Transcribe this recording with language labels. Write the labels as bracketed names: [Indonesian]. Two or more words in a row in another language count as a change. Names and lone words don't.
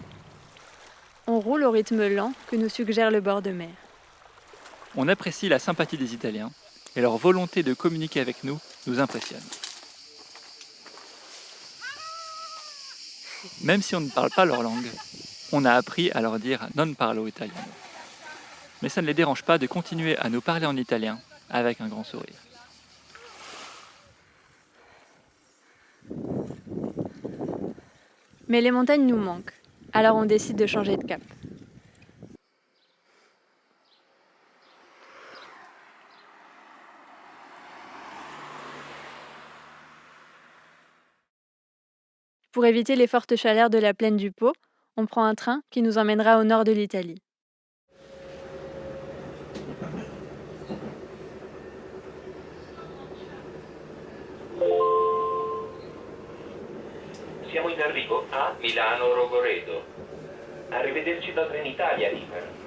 [French] On roule au rythme lent que nous suggère le bord de mer. On apprécie la sympathie des Italiens et leur volonté de communiquer avec nous nous impressionne. Même si on ne parle pas leur langue, on a appris à leur dire [Italian] non parlo italiano. [French] Mais ça ne les dérange pas de continuer à nous parler en italien avec un grand sourire. Mais les montagnes nous manquent, alors on décide de changer de cap. Pour éviter les fortes chaleurs de la plaine du Pô, on prend un train qui nous emmènera au nord de l'Italie. [Italian] Siamo in arrivo a Milano Rogoredo. Arrivederci da Trenitalia, River.